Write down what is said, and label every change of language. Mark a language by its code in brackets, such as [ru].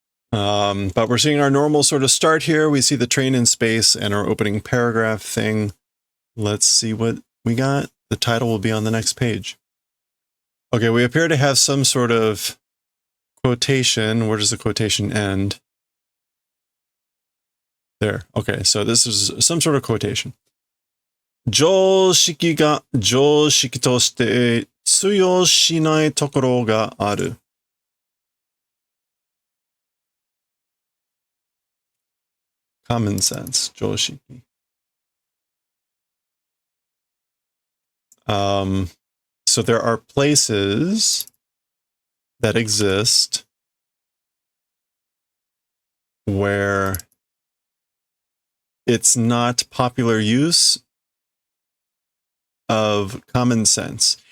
[en] But we're seeing our normal sort of start here. We see the train in space and our opening paragraph thing. Let's see what we got. The title will be on the next page. Okay, we appear to have some sort of quotation. Where does the quotation end? There. Okay, so this is some sort of quotation. [ja] 常識が常識として通用しないところがある。 [en] Common sense, 常識。 So there are places that exist where it's not popular use of common sense.